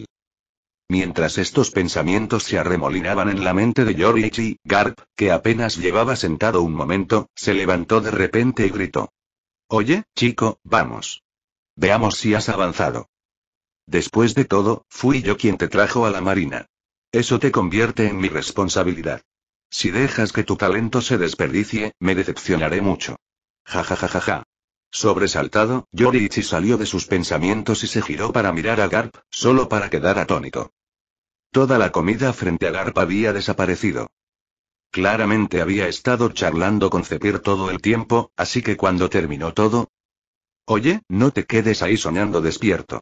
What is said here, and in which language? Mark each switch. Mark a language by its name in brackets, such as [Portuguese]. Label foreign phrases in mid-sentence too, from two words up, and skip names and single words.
[Spanish] Mientras estos pensamientos se arremolinaban en la mente de Yoriichi, Garp, que apenas llevaba sentado un momento, se levantó de repente y gritó. Oye, chico, vamos. Veamos si has avanzado. Después de todo, fui yo quien te trajo a la marina. Eso te convierte en mi responsabilidad. Si dejas que tu talento se desperdicie, me decepcionaré mucho. Ja ja ja ja ja. Sobresaltado, Yoriichi salió de sus pensamientos y se giró para mirar a Garp, solo para quedar atónito. Toda la comida frente a Garp había desaparecido. Claramente había estado charlando con Zephyr todo el tiempo, así que cuando terminó todo... Oye, no te quedes ahí soñando despierto.